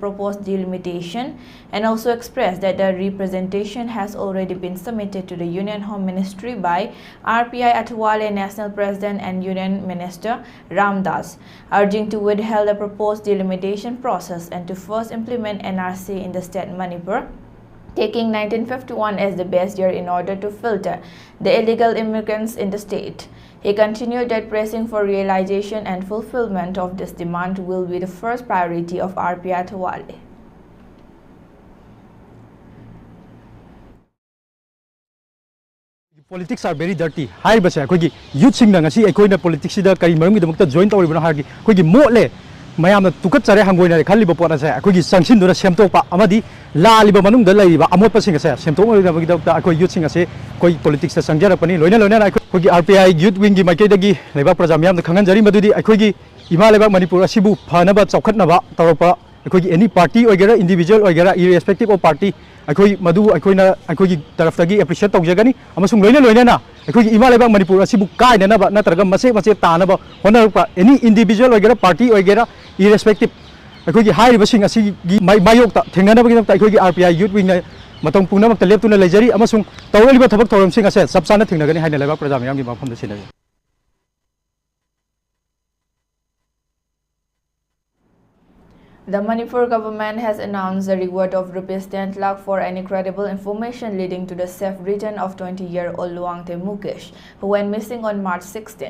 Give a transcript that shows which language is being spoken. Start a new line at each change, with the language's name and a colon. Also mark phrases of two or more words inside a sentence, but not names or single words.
English: proposed delimitation and also expressed that the representation has already been submitted to the Union Home Ministry by RPI at Wale National President and Union Minister Ram Das, urging to withhold the proposed delimitation process and to first implement NRC in the state Manipur, taking 1951 as the base year in order to filter the illegal immigrants in the state. He continued that pressing for realization and fulfillment of this demand will be the first priority of RPI at Wale. Politics are very dirty.
Manipuri: Hi, basa. Koigi youth sing na ngasi ekoi na politics sida kari maram gi damakta join tawri bana hagi. Koigi motle mayam na tukat chare hangoi na khali ba pona sa. Koigi sangsin dona semtok pa amadi la liba manung da lai ba amot pa singa sa. Semtok ma da gi damakta ekoi youth sing ase koi politics sa sangjara pani loina na koigi RPI
English: youth wing
Manipuri: gi maike dagi laiba praja mayam da khangan jari madudi koigi ima laiba Manipur asibu phana ba chawkhat na ba tawpa koigi
English: any party
Manipuri: oigera individual oigera
English: irrespective of party
Manipuri: akoi madu akoina akoi tarafdagi appreciate tawjagani amasung loina na akoi ima leba Manipur asibu kai na ba natraga mase ta na ba hona
English: any individual
Manipuri: oigera party oigera irrespective akoi high basing asi mayok ta thengna na ba akoi RPI
English: youth wing
Manipuri: na matong puna mak leptuna lejari amasung tawliba thabak thoram sing ase sabsana thengnagani haina leba praja mayam gi mafam da sinai.
English: The Manipur government has announced a reward of Rs 10 lakh for any credible information leading to the safe return of 20-year-old Luangte Mukesh, who went missing on March 16.